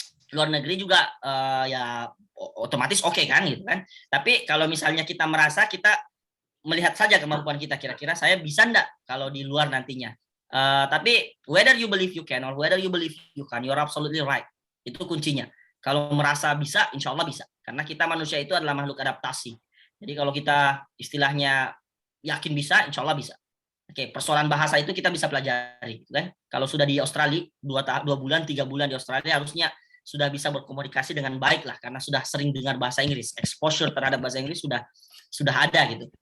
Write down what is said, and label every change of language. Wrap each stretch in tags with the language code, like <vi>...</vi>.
<id>Luar negeri juga ya otomatis oke kan gitu kan. Tapi kalau misalnya kita merasa kita melihat saja kemampuan kita, kira-kira saya bisa enggak kalau di luar nantinya.</id> <en>Tapi whether you believe you can or whether you believe you can, you're absolutely right.</en> <id>Itu kuncinya. Kalau merasa bisa, insya Allah bisa. Karena kita manusia itu adalah makhluk adaptasi. Jadi kalau kita istilahnya yakin bisa, insya Allah bisa. Oke, persoalan bahasa itu kita bisa pelajari, kan? Kalau sudah di Australia 2 bulan, 3 bulan di Australia, harusnya sudah bisa berkomunikasi dengan baik lah, karena sudah sering dengar bahasa Inggris, exposure terhadap bahasa Inggris sudah ada gitu.</id>